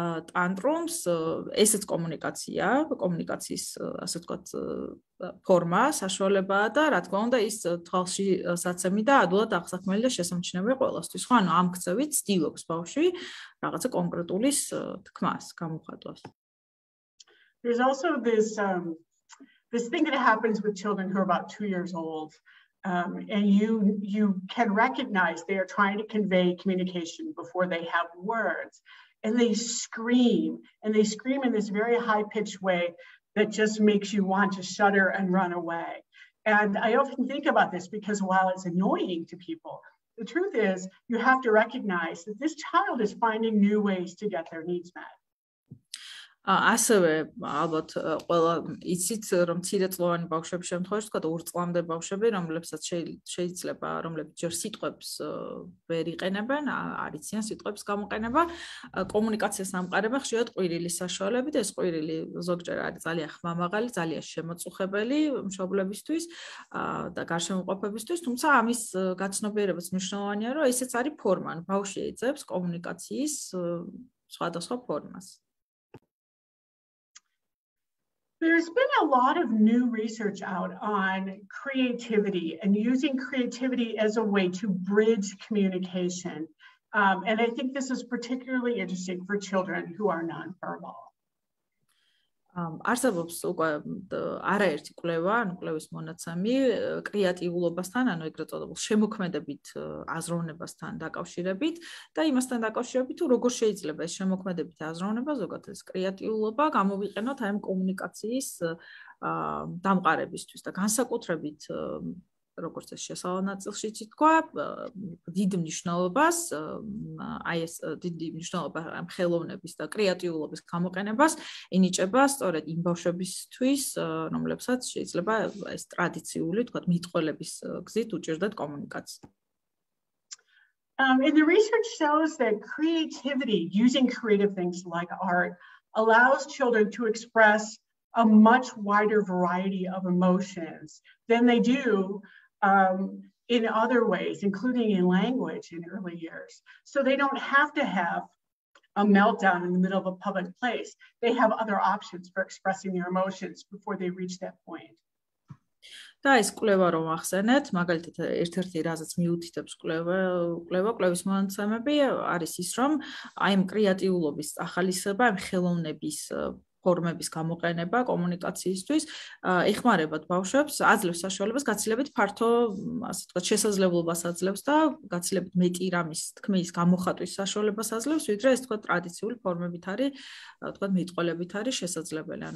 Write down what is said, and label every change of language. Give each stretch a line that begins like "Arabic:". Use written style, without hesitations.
Georgian: ტანტრუმს, ესეც კომუნიკაციის ასე ვთქვათ ფორმა, საშუალებაა და რა თქმა უნდა ის თვალში საცემი და ადვილად აღსაქმელი და შესამჩნევია ყველასთვის. ხო, ანუ ამ ქცევით ცდილობს ბავშვი რაღაცა კონკრეტულის თქმას, გამოხატვას.
English: There's also this thing that happens with children who are about 2 years old, and you can recognize they are trying to convey communication before they have words, and they scream in this very high-pitched way that just makes you want to shudder and run away. And I often think about this because while it's annoying to people, the truth is you have to recognize that this child is finding new ways to get their needs met.
Georgian: ასევე ალბათ ყველა იცით რომ მცირეწლოვანი ბავშვების შემთხვევაში თქვა 2 წლამდე ბავშვები რომლებსაც შეიძლება რომლებიც ჯერ სიტყვებს ვერ იყენებენ არ იციან სიტყვების გამოყენება კომუნიკაციას ამყარება ხშირად ყვირილის საშუალებით ეს ყვირილი ზოგჯერ არის ძალიან ხმამაღალი ძალიან შემოწუხებელი მშობლებისთვის და გარშემოყოფებისთვის თუმცა ამის გაცნობიერებაც მნიშვნელოვანია რომ ესეც არის ფორმა ბავშვი ეძებს კომუნიკაციის სხვადასხვა ფორმას
English: There's been a lot of new research out on creativity and using creativity as a way to bridge communication. And I think this is particularly interesting for children who are nonverbal.
Georgian: არსებობს უკვე არაერთი კვლევა, ანუ კვლევის მონაცემი კრეატიულობასთან, ანუ ეგრეთ წოდებულ შემოქმედებით აზროვნებასთან დაკავშირებით და იმასთან დაკავშირებით, თუ როგორ შეიძლება ეს შემოქმედებითი აზროვნება, ზოგადად ეს კრეატიულობა გამოვიყენოთ აი ამ კომუნიკაციის დამყარებისთვის და განსაკუთრებით როგორც ეს შესავალ ნაწილშიც ითქვა, დიდ მნიშვნელობას, აი ეს დიდი მნიშვნელობა ამ ხელოვნების და კრეატიულობის გამოყენებას ენიჭება სწორედ იმ ბავშვებისთვის, რომლებსაც შეიძლება ეს ტრადიციული, თქვათ, მიტყველების გზით უჭირდათ კომუნიკაცია.
English: And the research shows that creativity, using creative things like art, allows children to express a much wider variety of emotions than they do in other ways, including in language in early years. So they don't have to have a meltdown in the middle of a public place. They have other options for expressing their emotions before they reach that point.
Georgian: და ეს კვლევა რომ ახსენეთ, მაგალითად ერთ-ერთი რაზეც მიუთითებს კვლევის მონაცემები არის ის, რომ აი ამ კრეატიულობის ახალისება, ამ ხელოვნების ფორმების გამოყენება კომუნიკაციისთვის ეხმარებათ ბავშვებს, აძლევს საშუალებას გაცილებით ფართო, ასე ვთქვათ, შესაძლებლობას აძლევს და გაცილებით მეტი რამის თქმის გამოხატვის საშუალებას აძლევს, ვიდრე ეს თქვათ ტრადიციული ფორმებით არის, თქვათ მიტყველებით არის შესაძლებელი.